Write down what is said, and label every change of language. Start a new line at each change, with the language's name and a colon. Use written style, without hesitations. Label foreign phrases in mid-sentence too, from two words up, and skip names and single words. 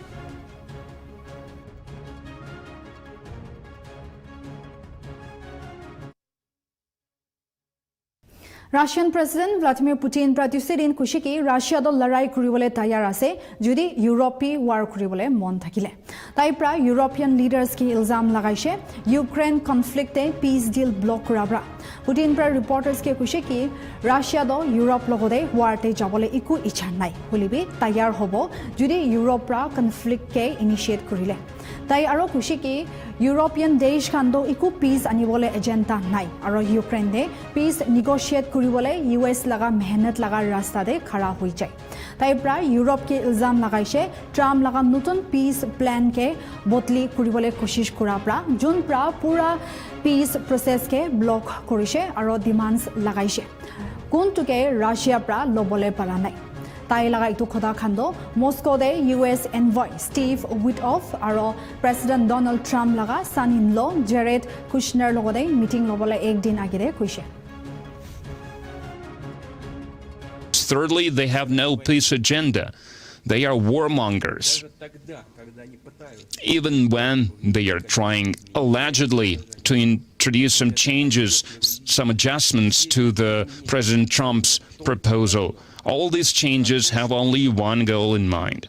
Naga Pidgin: Russian President Vladimir Putin Pratyusedin Kushiki Russia do larai kuribole tayar ase jodi Europe war kuribole mon thakile. Tai pra
English: European leaders
Naga Pidgin: ki ilzam lagaise Ukraine conflict e
English: peace deal
Naga Pidgin: block kurabra. Putin pra reporters ke kushiki Russia do Europe logode war te jabole iku ichha nai. Bolibi tayar hobo jodi Europe pra conflict ke initiate kurile. Tai aro kushiki European desh khando iku peace anibole agenda nai aro Ukraine de
English: peace negotiate
Naga Pidgin: kuribole US laga mehnat laga rasta de khara hui jai. Tai pra Europe ke ilzam lagaise Trump laga nutun
English: peace plan
Naga Pidgin: ke botli kuribole koshish kura pra jun pra pura
English: peace process
Naga Pidgin: ke block korise aro demands lagaise. Kuntu ke Russia pra lobole para nai. Tai laga itu khoda khando Moscow de US envoy Steve Witkoff aro President Donald Trump laga son-in-law Jared Kushner logode meeting lobole ek din agire kuise.
English: Thirdly, they have no peace agenda. They are warmongers. Even when they are trying allegedly to introduce some changes, some adjustments to the President Trump's proposal, all these changes have only one goal in mind.